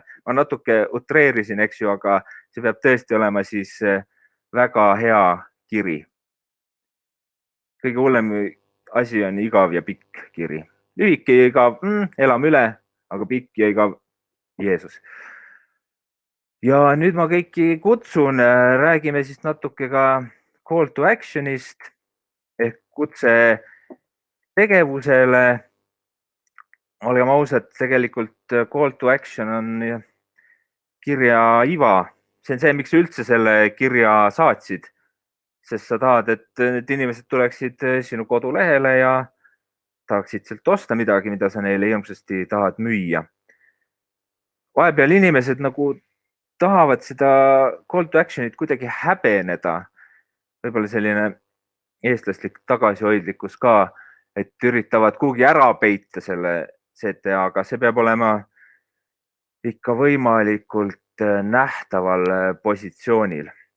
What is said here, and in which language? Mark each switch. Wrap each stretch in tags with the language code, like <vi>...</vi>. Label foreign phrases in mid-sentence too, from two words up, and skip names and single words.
<et>Ma natuke utreerisin, eks ju, aga see peab tõesti olema siis väga hea kiri. Kõige hullem asi on igav ja pikk kiri. Lühike ja igav, elame üle, aga pikk ja igav, Jeesus. Ja nüüd ma kõiki kutsun, räägime siis natuke ka</et> <en>call to action'ist</en> <et>ehk kutse tegevusele. Olgem ausad, tegelikult</et> <en>call to action</en> <et>on kirja iva. See on see, miks üldse selle kirja saatsid. Sest sa tahad, et need inimesed tuleksid sinu kodulehele ja tahaksid sealt osta midagi, mida sa neile hirmsasti tahad müüa. Vahepeal inimesed nagu tahavad seda</et> <en>call to action'it</en> <et>kuidagi häbeneda. Võib-olla selline eestlaslik tagasihoidlikkus ka, et üritavad kuhugi ära peita selle CTA, aga see peab olema ikka võimalikult nähtaval positsioonil.</et>